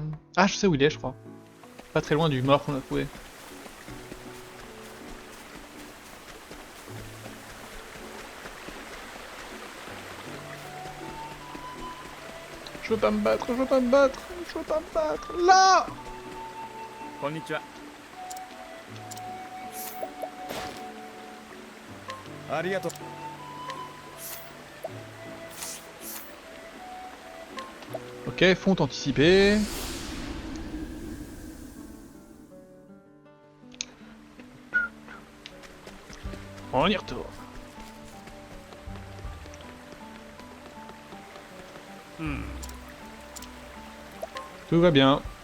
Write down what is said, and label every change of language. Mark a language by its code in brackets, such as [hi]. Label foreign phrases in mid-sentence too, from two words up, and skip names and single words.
[fr] Ah, je sais où il est, je crois. Pas très loin du mort qu'on a trouvé. Je veux pas me battre, je veux pas me battre, je veux pas me battre. Là! [ja] こんにちはありがとう [fr] Ok, fonte anticipée. On y retourne. Tout va bien.